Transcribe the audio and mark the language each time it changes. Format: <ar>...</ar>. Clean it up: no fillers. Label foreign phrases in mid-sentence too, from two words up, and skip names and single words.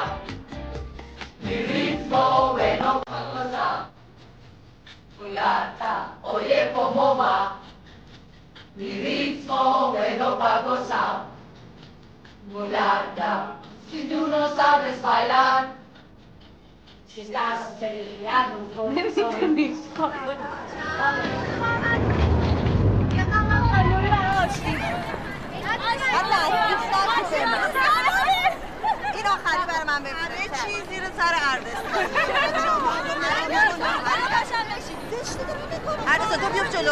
<es>Mi ritmo bueno pa' gozar, mulata. Oye, ¿cómo va? Mi ritmo bueno pa' gozar, mulata. Si tú no sabes bailar, si estás peleado con el sol.</es> <fa>این آخری بر من بفرست. همه چیز زیر سر اردستان. اردستان تو بیفت جلو.</fa>